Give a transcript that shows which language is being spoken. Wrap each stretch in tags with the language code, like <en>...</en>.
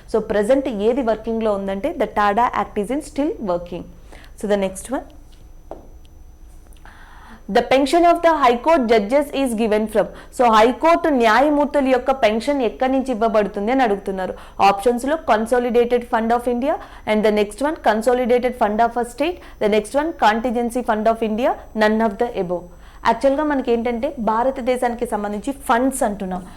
<en>so present</en> <te>ఏది వర్కింగ్లో ఉందంటే</te> <en>The TADA act is in still working. So the next one, the pension of the high court judges is given from.</en> <te>So high court న్యాయమూర్తుల యొక్క pension ఎక్కడి నుంచి ఇవ్వబడుతుంది అని అడుగుతున్నారు. ఆప్షన్స్ లో</te> <en>Consolidated fund of India and the next one consolidated fund of a state, the next one contingency fund of India, none of the above.</en> <te>యాక్చువల్గా మనకి ఏంటంటే భారతదేశానికి సంబంధించి ఫండ్స్ అంటున్నాం.</te>